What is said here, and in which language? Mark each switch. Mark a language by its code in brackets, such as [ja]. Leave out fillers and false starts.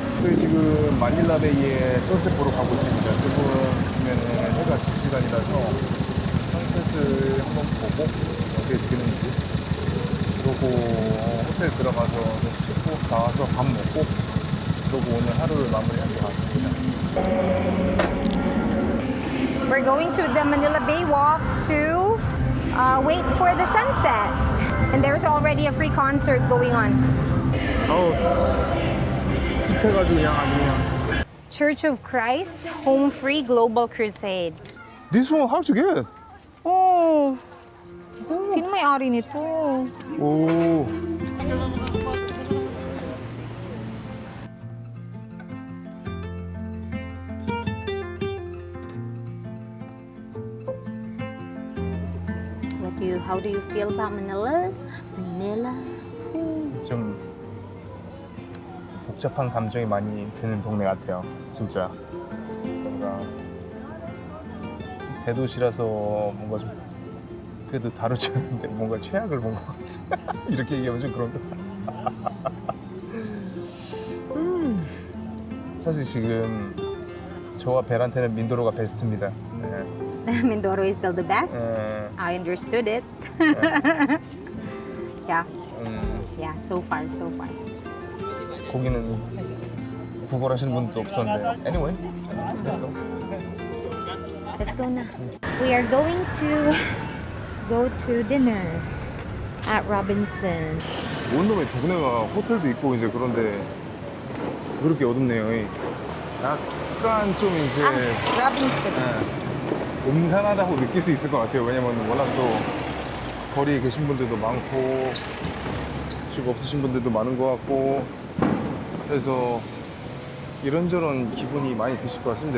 [ko] 저희 지금 마닐라베이에 선셋 보러 가고 있습니다. 조금 있으면 해가 질 시간이라서 선셋을 한번 보고 어떻게 지는지 그러고 호텔 들어가서 좀 쉬고 나와서 밥 먹고 그러고 오늘 하루를 마무리할 것 같습니다. [en] We're going to the Manila Bay Walk to wait for the sunset. And there's already a free concert going on. [ko] 습해가지고 그냥 아주 그냥. [en] Church of Christ Home Free Global Crusade. This one, how'd you get? [tl] Oh, sino may-ari nito? 오. [en] How do you feel about Manila? [ko] 좀 복잡한 감정이 많이 드는 동네 같아요. 진짜 뭔가 대도시라서 뭔가 좀 그래도 다루지 않는데 뭔가 최악을 본 것 같아. 이렇게 얘기하면 좀 그런가. 사실 지금 저와 벨한테는 민도로가 베스트입니다. 네. [en] Mindoro is still the best. I understood it. Yeah. Yeah, so far. [ko] 거기는 구걸하시는 분도 없었는데. [en] Anyway, let's go. Let's go now. We are going to go to dinner at Robinson. [ko] 온 놈의 동네가 호텔도 있고 이제 그런데 그렇게 어둡네요. 약간 좀 이제 [en] Robinson. [ko] 음산하다고 느낄 수 있을 것 같아요. 왜냐면 워낙 또 거리에 계신 분들도 많고 집 없으신 분들도 많은 것 같고 그래서 이런저런 기분이 많이 드실 것 같습니다.